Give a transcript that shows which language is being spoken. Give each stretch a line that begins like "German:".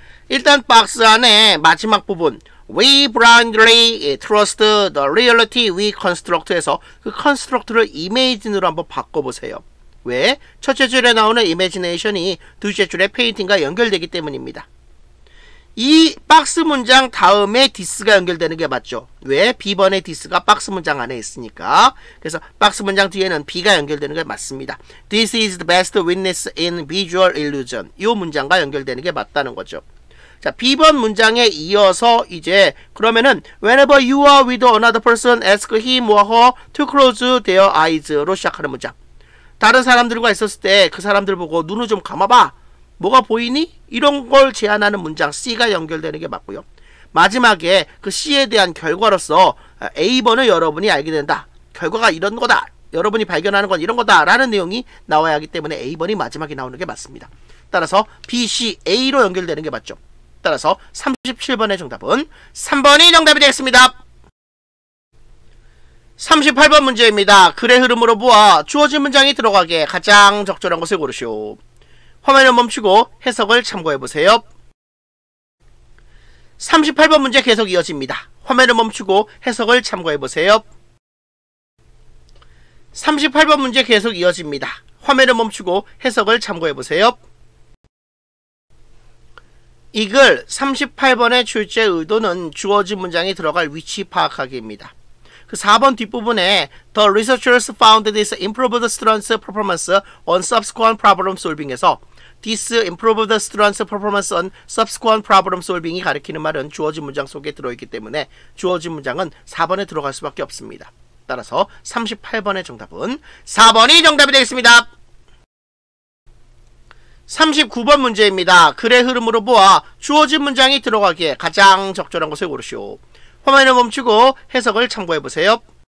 Korean: 일단 박스 안에 마지막 부분
English: We blindly trust the reality we construct
Korean: 에서 그 construct를 imagine으로 한번 바꿔보세요. 왜? 첫째 줄에 나오는 imagination이 둘째 줄의 painting과 연결되기 때문입니다. 이 박스 문장 다음에
English: this
Korean: 가 연결되는 게 맞죠. 왜? B번의 this가 박스 문장 안에 있으니까. 그래서 박스 문장 뒤에는 B가 연결되는 게 맞습니다.
English: This is the best witness in visual illusion.
Korean: 이 문장과 연결되는 게 맞다는 거죠. 자, B번 문장에 이어서 이제 그러면은
English: whenever you are with another person, ask him or her to close their eyes로
Korean: 시작하는 문장. 다른 사람들과 있었을 때 그 사람들 보고 눈을 좀 감아봐. 뭐가 보이니? 이런 걸 제안하는 문장 C가 연결되는 게 맞고요. 마지막에 그 C에 대한 결과로서 A번을 여러분이 알게 된다. 결과가 이런 거다. 여러분이 발견하는 건 이런 거다. 라는 내용이 나와야 하기 때문에 A번이 마지막에 나오는 게 맞습니다. 따라서 B, C, A로 연결되는 게 맞죠. 따라서 37번의 정답은 3번이 정답이 되겠습니다. 38번 문제입니다. 글의 흐름으로 보아 주어진 문장이 들어가기에 가장 적절한 것을 고르시오. 화면을 멈추고 해석을 참고해보세요. 38번 문제 계속 이어집니다. 화면을 멈추고 해석을 참고해보세요. 38번 문제 계속 이어집니다. 화면을 멈추고 해석을 참고해보세요. 이 글 38번의 출제 의도는 주어진 문장이 들어갈 위치 파악하기입니다. 그 4번 뒷부분에
English: The researchers found this improved students' performance on subsequent problem solving에서 This improved students' performance on subsequent problem solving이
Korean: 가리키는 말은 주어진 문장 속에 들어있기 때문에 주어진 문장은 4번에 들어갈 수밖에 없습니다. 따라서 38번의 정답은 4번이 정답이 되겠습니다. 39번 문제입니다. 글의 흐름으로 보아 주어진 문장이 들어가기에 가장 적절한 것을 고르시오. 화면을 멈추고 해석을 참고해보세요.